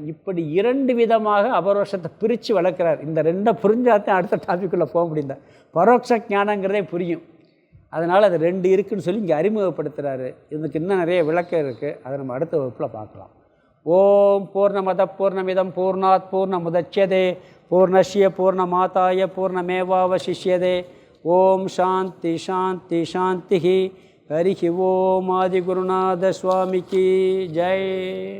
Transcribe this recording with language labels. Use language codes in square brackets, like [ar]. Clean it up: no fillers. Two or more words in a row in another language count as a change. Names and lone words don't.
[ta] இப்படி இரண்டு விதமாக அபரோக்ஷத்தை பிரித்து வளர்க்குறார். இந்த ரெண்டை புரிஞ்சாதான் அடுத்த டாபிக்குள்ளே போக முடியும். பரோட்ச ஞானங்கிறதே புரியும். அதனால் அது ரெண்டு இருக்குதுன்னு சொல்லி இங்கே அறிமுகப்படுத்துகிறாரு. இதுக்கு இன்னும் நிறைய விளக்கம் இருக்குது, அதை நம்ம அடுத்த வகுப்பில் பார்க்கலாம். [sa] ओम् पूर्णमद पूर्णमिदम् पूर्णात् पूर्णमुदच्यते पूर्णस्य पूर्णमादाय पूर्णमेवावशिष्यते. ओम् शान्ति शान्ति शान्ति. हरि ओम्. [ta] ஆதிகுருநாத சுவாமிக்கு ஜெய்.